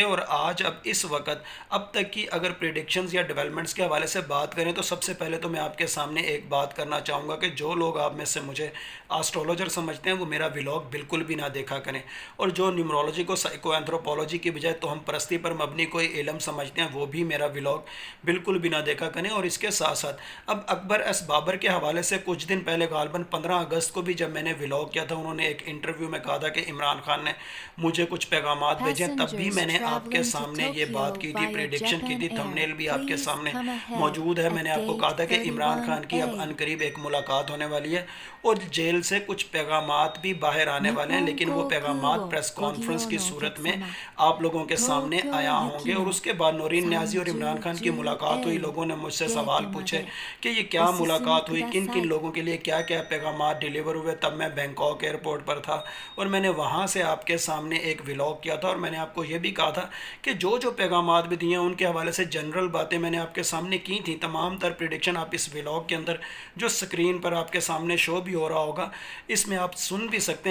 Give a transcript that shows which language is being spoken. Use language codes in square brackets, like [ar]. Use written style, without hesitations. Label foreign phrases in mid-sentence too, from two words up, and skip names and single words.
[ur] اور آج اب اس وقت اب تک کی اگر پریڈکشنز یا ڈیولپمنٹس کے حوالے سے بات کریں تو سب سے پہلے تو میں آپ کے سامنے ایک بات کرنا چاہوں گا کہ جو لوگ آپ میں سے مجھے ایسٹرولوجر سمجھتے ہیں وہ میرا ولاگ بالکل بھی نہ دیکھا کریں، اور جو نیومرولوجی کو [en] psycho anthropology [ur] کی بجائے تو ہم پرستی پر مبنی کوئی علم سمجھتے ہیں وہ بھی میرا ولاگ بالکل بھی نہ دیکھا کریں. اور اس کے ساتھ ساتھ اب اکبر ایس بابر کے حوالے سے کچھ دن پہلے غالباً 15 اگست کو بھی جب میں نے ولاگ کیا تھا، انہوں نے ایک انٹرویو میں کہا تھا کہ عمران خان نے مجھے کچھ پیغامات بھیجے، تب بھی [en] Passengers [ur] میں نے آپ کے [en] traveling to [ur] سامنے یہ بات [en] Tokyo [ur] کی تھی, [en] via [ur] پریڈکشن کی [en] Japan [ur] थी, [en] Air, [ur] تھمبنیل بھی آپ کے [en] please [ur] सामने [en] come ahead [ur] موجود ہے. [en] at [ur] میں نے آپ کو کہا [en] gate [ur] تھا کہ عمران خان کی اب [en] 31A. [ur] عنقریب ایک ملاقات ہونے والی ہے اور جیل سے کچھ پیغامات بھی باہر آنے [ja] 日 [ur] والے ہیں, [ja] 本 [ur] لیکن وہ [ja] 航空 [ur] पैगामात [ja] を [ur] प्रेस [ja] ご利 [ur] कॉन्फ्रेंस [ja] 用 [ur] की [ja] のお [ur] सूरत [ja] 客 [ur] में [ja] 様、 [ur] آپ لوگوں کے [ja] 東 [ur] सामने [ja] 京 [ur] आया [ja] 行 [ur] होंगे। [ja] き [ur] और [ja] の [ur] اس کے بعد نورین نیازی اور عمران خان کی ملاقات ہوئی. [ja] 30A [ur] لوگوں نے مجھ سے [ja] ゲー [ur] सवाल [ja] トま [ur] पूछे [ja] で [ur] कि ये [ja] お [ur] क्या [ja] 進み [ur] मुलाकात [ja] く [ur] हुई, [ja] だ [ur] किन [ja] さ [ur] किन [ja] い。 [ur] لوگوں کے لیے کیا کیا پیغامات ڈیلیور ہوئے۔ تب میں بینکاک ایئرپورٹ پر تھا اور میں نے وہاں سے آپ کے سامنے ایک ولاگ کیا تھا اور میں نے آپ کو یہ بھی کہا تھا کہ جو جو پیغامات بھی دیے ہیں ان کے حوالے سے جنرل باتیں میں نے آپ کے سامنے کی تھی. تمام تر پریڈکشن آپ اس ولاگ کے اندر جو سکرین پر آپ کے سامنے شو بھی ہو رہا ہوگا اس میں آپ سن بھی سکتے ہیں.